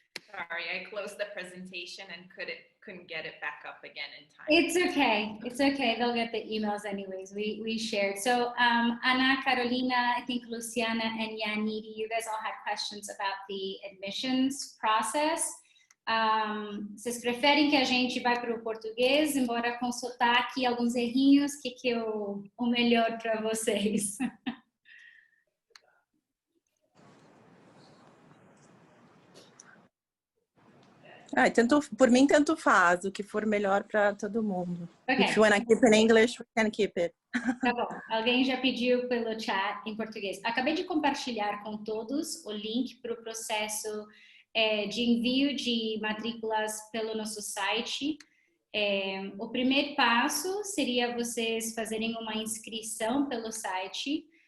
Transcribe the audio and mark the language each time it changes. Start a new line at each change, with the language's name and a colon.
English: Sorry, I closed the presentation and couldn't get it back up again in time. It's okay. It's okay. They'll get the emails anyways. We shared. So Ana, Carolina, I think Luciana and Yanidi, you guys all had questions about the admissions process.
Portuguese: Vocês preferem que a gente vá para o português, embora com sotaque e alguns errinhos? O que é o melhor para vocês? Por mim, tanto faz, o que for melhor para todo mundo.
English: Okay. If you want to keep in English, we can keep it.
Portuguese: Tá bom. Alguém já pediu pelo chat em português. Acabei de compartilhar com todos o link para o processo de envio de matrículas pelo nosso site. O primeiro passo seria vocês fazerem uma inscrição pelo site.